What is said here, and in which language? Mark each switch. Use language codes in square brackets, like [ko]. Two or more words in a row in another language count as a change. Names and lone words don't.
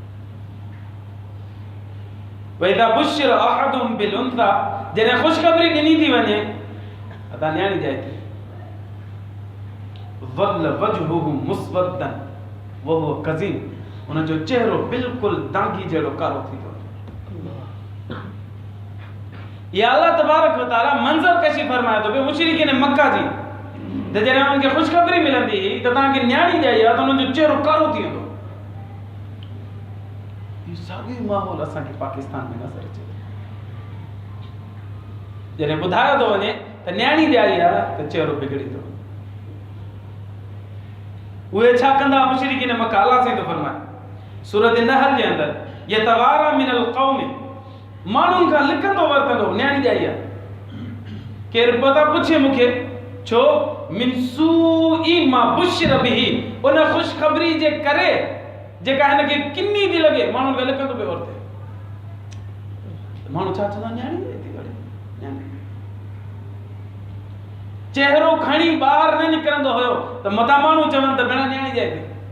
[ar] وإذا بشر أحدهم بالأنثى, [sd] जॾहिं ख़ुशख़बरी ॾिनी थी वञे अदा न्याणी ॼाए थी, [ar] ظل وجهه مسودا وهو كظيم, [sd] उनजो चेहरो बिल्कुलु दागी जहिड़ो कारो थी थो। या अल्लाह तबारक व तआला मंज़र कशी फरमाए थो पियो मुशरिकीन मक्का जी, त जॾहिं उन्हनि खे ख़ुशख़बरी मिलंदी त तव्हांखे न्याणी ॼाई आहे त उन्हनि जो चेहरो कारो थी वेंदो। साॻियो माहौल असांखे पाकिस्तान में नज़र अचे। जॾहिं ॿुधायो थो वञे त न्याणी ॼाई आहे त चेहरो बिगड़ी थो। उहे छा कंदा मुशरिकीन मक्का? अल्लाह साईं थो फरमाए सूरत नहल जे अंदरि, [ar] يتوارى من القوم, [sd] माण्हुनि खां लिकंदो वरतंदो न्याणी ॼाई आहे। केरु पता पुछे मूंखे छो? [ar] من سوء ما بشر به, [sd] उन ख़ुशख़बरी जे करे जेका हिनखे किनी थी लॻे, माण्हुनि खे लिकंदो पियो वरते। माण्हू छा चवंदा? न्याणी ॼाई थी वरी न्याणी। चेहरो खणी ॿाहिरि न निकिरंदो हुयो त मथां माण्हू चवनि त भेण न्याणी ॼाई थी।